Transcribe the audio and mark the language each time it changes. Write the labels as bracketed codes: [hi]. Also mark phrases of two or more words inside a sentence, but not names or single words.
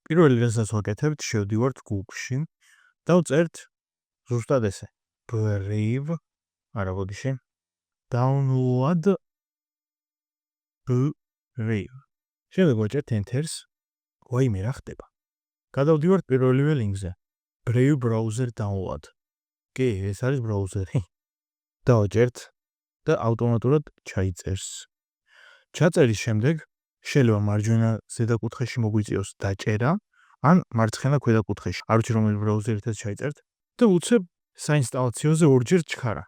[ka] პირველი რასაც ვაკეთებთ, შევდივართ Google-ში და ვწერთ ზუსტად ესე. Brave, არა ბოდიში. Download Brave. შემდეგ ვაჭერთ Enter-ს. ვაიმე რა ხდება? გადავდივართ პირველივე ლინკზე. [en] Brave browser download. [ka] კი, ეს არის ბრაუზერი. დავაჭერთ და ავტომატურად ჩაიწერს. ჩაწერის შემდეგ შეიძლება მარჯვენა ზედა კუთხეში მოგვიწიოს დაჭერა, ან მარცხენა ქვედა კუთხეში. არ ვიცი რომელი ბრაუზერითაც ჩაიწერთ და უცებ საინსტალაციოზე ორჯერ ჩქარა.